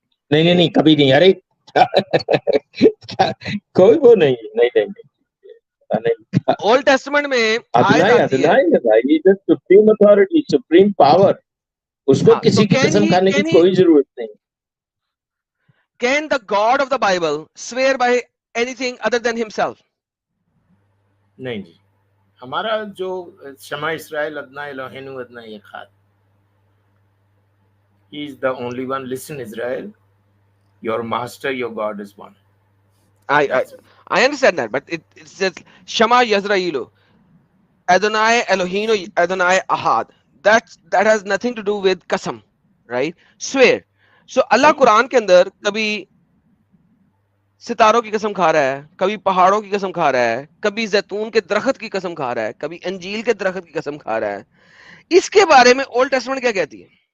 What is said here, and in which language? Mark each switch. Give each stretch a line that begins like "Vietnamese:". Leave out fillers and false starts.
Urdu: نہیں کبھی نہیں. ارے کوئی وہ نہیں. اولڈ ٹیسٹمنٹ میں آیت آتی ہے, سپریم اتھارٹی, سپریم پاور, اس کو کسی کی قسم کھانے کی کوئی ضرورت نہیں.
English: Can the God of the Bible swear by anything other than himself?
Urdu: نہیں جی, ہمارا جو
Hebrew: شمع اسرائیل ادنا الہینو ادنا اخاد,
English: he is the only one. Listen Israel, your master, your God is one. I understand that, but it says
Hebrew: Shema Yisraelu, Adonai Eloheinu Adonai Ahad.
English: That has nothing to do with qasam, right? Swear.
Urdu: So Allah قرآن کے اندر کبھی ستاروں کی قسم کھا رہا ہے, کبھی پہاڑوں کی قسم کھا رہا ہے, کبھی زیتون کے درخت کی قسم کھا رہا ہے, کبھی انجیل کے درخت کی قسم کھا رہا ہے. اس کے بارے میں اولڈ ٹیسٹمنٹ کیا کہتی ہے؟